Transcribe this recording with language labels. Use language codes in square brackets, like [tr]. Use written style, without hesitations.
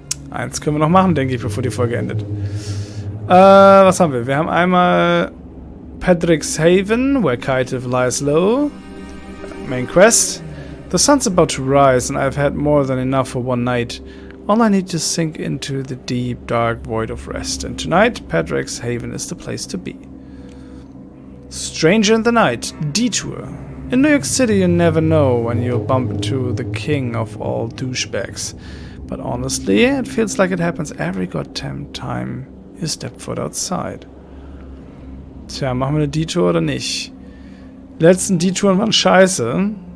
[de] Eins können wir noch machen, denke ich, bevor die Folge endet. Was haben wir? Wir haben einmal Patrick's Haven, [en] where Kaitev lies low. Main quest. The sun's about to rise, and I've had more than enough for one night. All I need to sink into the deep, dark void of rest. And tonight, Patrick's Haven is the place to be. Stranger in the night. Detour. In New York City, you never know when you'll bump into the king of all douchebags. But honestly, it feels like it happens every goddamn time you step foot outside. [de] Tja, machen wir eine Detour oder nicht? Die letzten Detouren waren scheiße.